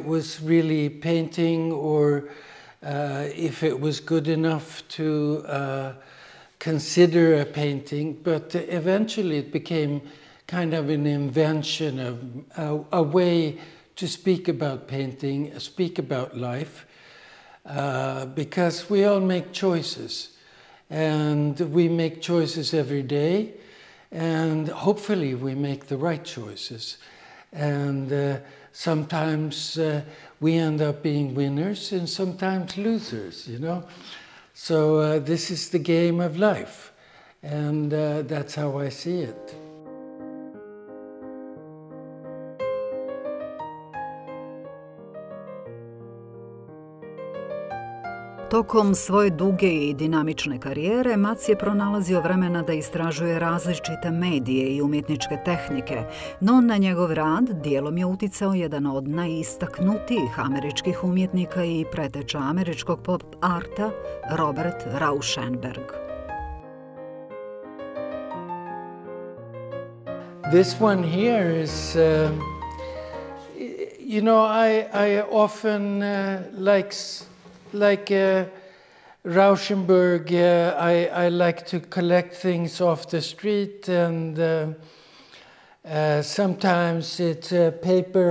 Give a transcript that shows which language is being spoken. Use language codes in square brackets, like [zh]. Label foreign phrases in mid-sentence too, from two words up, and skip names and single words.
[en] was really painting or if it was good enough to consider a painting, but eventually it became kind of an invention of a way to speak about painting, speak about life, because we all make choices, and we make choices every day, and hopefully we make the right choices. And sometimes we end up being winners and sometimes losers, you know. So this is the game of life, and that's how I see it. [bs] Tokom svoje duge I dinamične karijere, Mats je pronalazio vremena da istražuje različite medije I umjetničke tehnike, no na njegov rad dijelom je uticao jedan od najistaknutijih američkih umjetnika I preteča američkog pop arta, Robert Rauschenberg. [en] This one here is, you know, I often like Rauschenberg, I like to collect things off the street, and sometimes it's paper.